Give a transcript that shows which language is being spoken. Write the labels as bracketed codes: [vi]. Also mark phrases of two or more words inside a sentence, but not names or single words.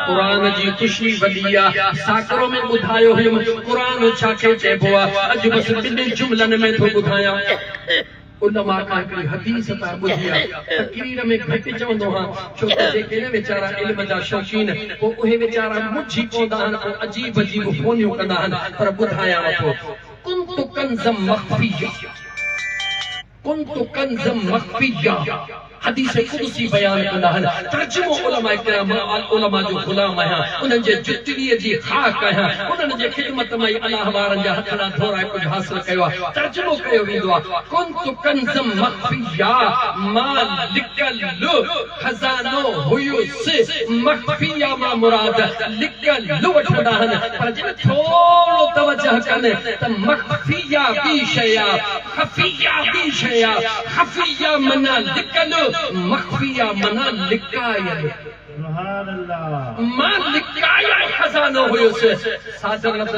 [sd] कुरान जी खुशी वॾी आ साकरो में ॿुधायो हुयमि कुरान छा खे चइबो आ अॼु बस ॿिनि जुमलनि में थो ॿुधायां उलमा का हिकिड़ी हदीस था ॿुधी आहे तक़रीर में घटि चवंदो हा छो त जेके न वीचारा इल्म जा शौक़ीन पोइ उहे वीचारा मुझी पवंदा आहिनि ऐं अजीब अजीब फ़ोनियूं कंदा आहिनि पर ॿुधायां वठो [ar] كنت كنزا مخفيا كنت كنزا مخفيا [sd] हदीस कुदसी बयान कंदा आहिनि तर्जुमो उलमा किराम उलमा जो गुलाम आहियां उन्हनि जे जुतड़ीअ जी खाक आहियां उन्हनि जे ख़िदमत में अलाह वारनि जा हथड़ा धोराए कुझु हासिल कयो आहे तर्जुमो कयो वेंदो आहे [ar] كنت كنزا مخفيا [sd] मालिकल खज़ानो हुयुस मख़फ़िया मां मुराद लिकल वठंदा आहिनि पर जिन थोरो तवजह कनि त मख़फ़िया ॿी शइ आहे ख़फ़िया ॿी शइ आहे ख़फ़िया माना लिकल मख़फ़िया मना लिकायल [ar] سبحان الله [sd] मां लिकायल खज़ानो हुयुसि सादर लफ़्ज़नि